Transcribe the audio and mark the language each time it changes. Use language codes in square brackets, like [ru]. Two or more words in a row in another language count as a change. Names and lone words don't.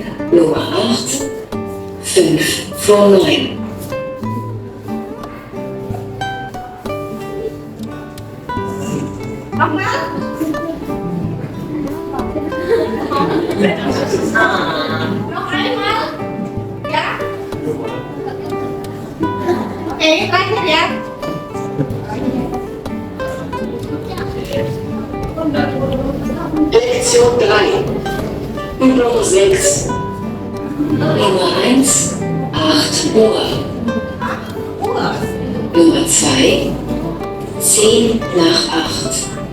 [de] Nummer 8, 5 vor 9. Nochmal. Noch einmal. Ja? [id] Oke, terakhir ya. [de] Lektion 3. Übung 6. Nummer 1, 8 Uhr. Nummer 2, 10 nach 8.